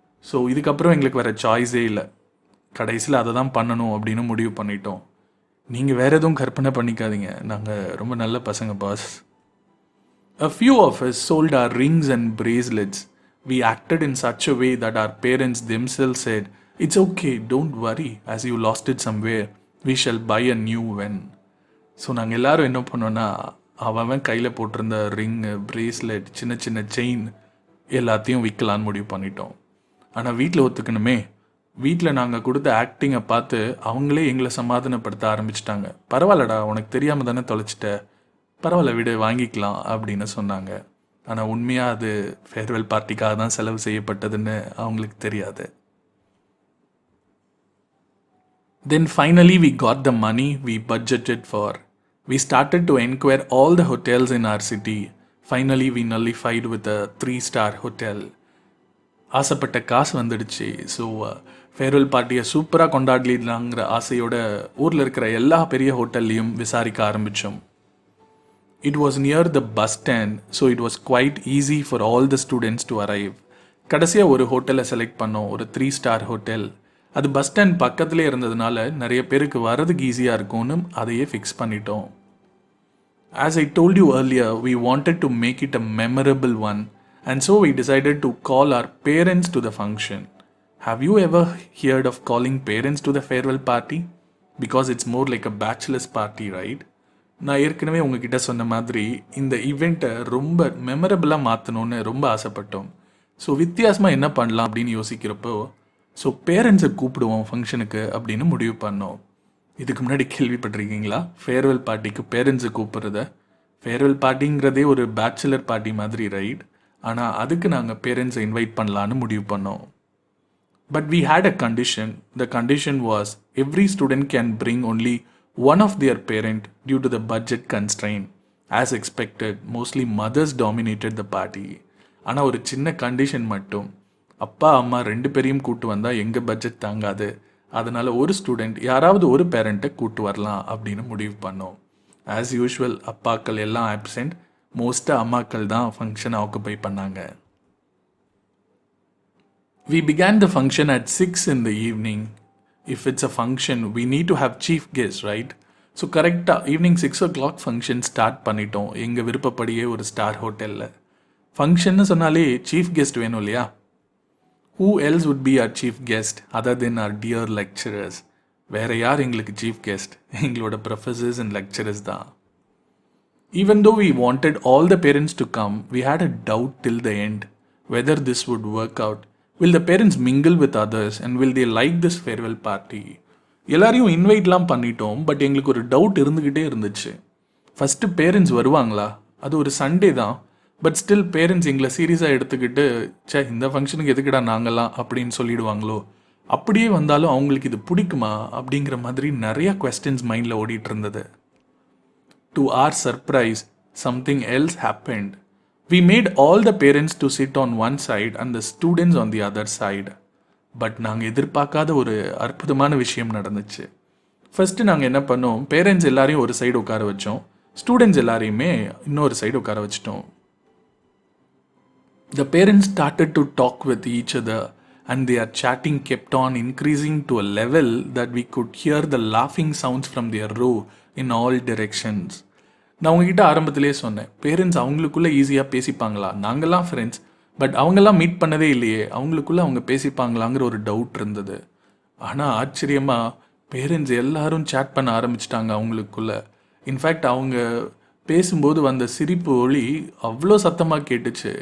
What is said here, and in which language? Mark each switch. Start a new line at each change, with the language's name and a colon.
Tamil: So இதுக்கப்புறம் எங்களுக்கு வேறு சாய்ஸே இல்லை. கடைசியில் அதை தான் பண்ணணும் அப்படின்னு முடிவு பண்ணிட்டோம். நீங்கள் வேறு எதுவும் கற்பனை பண்ணிக்காதீங்க, நாங்கள் ரொம்ப நல்ல பசங்க pass.
English: A few of us sold our rings and bracelets. We acted in such a way that our parents themselves said, "It's okay, don't worry, as you lost it somewhere. We shall buy a new one."
Tamil: So நாங்கள் எல்லோரும் என்ன பண்ணோன்னா, அவன் கையில் போட்டிருந்த ring, bracelet, சின்ன சின்ன chain எல்லாத்தையும் விற்கலான்னு முடிவு பண்ணிட்டோம். ஆனால் வீட்டில் ஒத்துக்கணுமே. வீட்டில் நாங்கள் கொடுத்த ஆக்டிங்கை பார்த்து அவங்களே எங்களை சமாதானப்படுத்த ஆரம்பிச்சிட்டாங்க. பரவாயில்லடா, உனக்கு தெரியாமல் தானே தொலைச்சிட்ட, பரவாயில்ல விடு, வாங்கிக்கலாம் அப்படின்னு சொன்னாங்க. ஆனால் உண்மையாக அது ஃபேர்வெல் பார்ட்டிக்காக தான் செலவு செய்யப்பட்டதுன்னு அவங்களுக்கு தெரியாது.
English: Then finally we got the money we budgeted for. We started to enquire all the hotels in our city. Finally we nullified with a 3-star hotel.
Tamil: ஆசைப்பட்ட காசு வந்துடுச்சு. ஸோ ஃபேர்வெல் பார்ட்டியை சூப்பராக கொண்டாடலாங்கிற ஆசையோட ஊரில் இருக்கிற எல்லா பெரிய ஹோட்டல்லையும் விசாரிக்க ஆரம்பித்தோம்.
English: It was near the bus stand, so it was quite easy for all the students to arrive.
Tamil: கடைசியாக ஒரு ஹோட்டலை செலக்ட் பண்ணோம், ஒரு 3-star ஹோட்டல். அது பஸ் ஸ்டாண்ட் பக்கத்துலேயே இருந்ததுனால நிறைய பேருக்கு வரதுக்கு ஈஸியாக இருக்கும்னு அதையே ஃபிக்ஸ் பண்ணிட்டோம்.
English: As I told you earlier, we wanted to make it a memorable one, and so we decided to call our parents to the function. Have you ever heard of calling parents to the farewell party? Because it's more like a bachelor's party, right?
Tamil: நான் ஏற்கனவே உங்ககிட்ட சொன்ன மாதிரி இந்த ஈவெண்ட்டை ரொம்ப மெமரபிளாக மாற்றணும்னு ரொம்ப ஆசைப்பட்டோம். ஸோ வித்தியாசமாக என்ன பண்ணலாம் அப்படின்னு யோசிக்கிறப்போ, ஸோ பேரண்ட்ஸை கூப்பிடுவோம் ஃபங்க்ஷனுக்கு அப்படின்னு முடிவு பண்ணோம். இதுக்கு முன்னாடி கேள்விப்பட்டிருக்கீங்களா ஃபேர்வெல் பார்ட்டிக்கு பேரண்ட்ஸை கூப்பிட்றத? ஃபேர்வெல் பார்ட்டிங்கிறதே ஒரு பேச்சுலர் பார்ட்டி மாதிரி, ரைட்? ஆனால் அதுக்கு நாங்கள் பேரண்ட்ஸை இன்வைட் பண்ணலான்னு முடிவு பண்ணோம்.
English: But we had a condition. The condition was every student can bring only one of their parent due to the budget constraint. As expected, mostly mothers dominated the party.
Tamil: ஆனால் ஒரு சின்ன கண்டிஷன் மட்டும், அப்பா அம்மா 2 பேரையும் கூட்டு வந்தால் எங்கள் பட்ஜெட் தாங்காது, அதனால் ஒரு ஸ்டூடெண்ட் யாராவது ஒரு பேரண்ட்டை கூட்டு வரலாம் அப்படின்னு முடிவு பண்ணோம். ஆஸ் யூஷுவல் அப்பாக்கள் எல்லாம் ஆப்சென்ட், மோஸ்ட்டாக அம்மாக்கள் தான் ஃபங்க்ஷனை ஆக்குபை பண்ணாங்க.
English: We began the function at 6 in the evening. If it's a function, we need to have chief guests, right?
Tamil: So கரெக்டாக ஈவினிங் 6 o'clock ஃபங்க்ஷன் ஸ்டார்ட் பண்ணிட்டோம் எங்கள் விருப்பப்படியே ஒரு ஸ்டார் ஹோட்டலில். ஃபங்க்ஷன்னு சொன்னாலே சீஃப் கெஸ்ட் வேணும் இல்லையா?
English: Who else would be our chief guest other than our dear lecturers?
Tamil: வேறு யார் எங்களுக்கு சீஃப் கெஸ்ட்? எங்களோட ப்ரொஃபஸர்ஸ் அண்ட் லெக்சரர்ஸ் தான்.
English: Even though we wanted all the parents to come, we had a doubt till the end whether this would work out. Will the parents mingle with others and will they like this farewell party?
Tamil: எல்லாரையும் இன்வைட்லாம் பண்ணிட்டோம், but எங்களுக்கு ஒரு doubt இருந்துக்கிட்டே இருந்துச்சு. First parents வருவாங்களா? அது ஒரு Sunday தான், பட் ஸ்டில் பேரண்ட்ஸ் எங்களை சீரியஸாக எடுத்துக்கிட்டு இந்த ஃபங்க்ஷனுக்கு எதுக்குடா நாங்களாம் அப்படின்னு சொல்லிடுவாங்களோ, அப்படியே வந்தாலும் அவங்களுக்கு இது பிடிக்குமா அப்படிங்கிற மாதிரி நிறையா கொஸ்டின்ஸ் மைண்டில் ஓடிட்டு இருந்தது.
English: To our surprise, something else happened. We made all the parents to sit on one side and the students on the other side.
Tamil: But நாங்கள் எதிர்பார்க்காத ஒரு அற்புதமான விஷயம் நடந்துச்சு. ஃபஸ்ட்டு நாங்கள் என்ன பண்ணோம், பேரண்ட்ஸ் எல்லாரையும் ஒரு சைடு உட்கார வச்சோம், ஸ்டூடெண்ட்ஸ் எல்லாரையுமே இன்னொரு சைடு உட்கார வச்சிட்டோம்.
English: The parents started to talk with each other and their chatting kept on increasing to a level that we could hear the laughing sounds from their row in all directions.
Tamil: நான் உங்ககிட்ட ஆரம்பத்திலே சொன்னேன், parents அவங்களுக்குள்ளே ஈஸியாக பேசிப்பாங்களா? நாங்கள்லாம் friends, but அவங்கெல்லாம் meet பண்ணதே இல்லையே, அவங்களுக்குள்ளே அவங்க பேசிப்பாங்களாங்கிற ஒரு டவுட் இருந்தது. ஆனால் ஆச்சரியமாக பேரண்ட்ஸ் எல்லாரும் சேட் பண்ண ஆரம்பிச்சிட்டாங்க அவங்களுக்குள்ளே. இன்ஃபேக்ட் அவங்க பேசும்போது வந்த சிரிப்பு ஒளி அவ்வளோ சத்தமாக கேட்டுச்சு.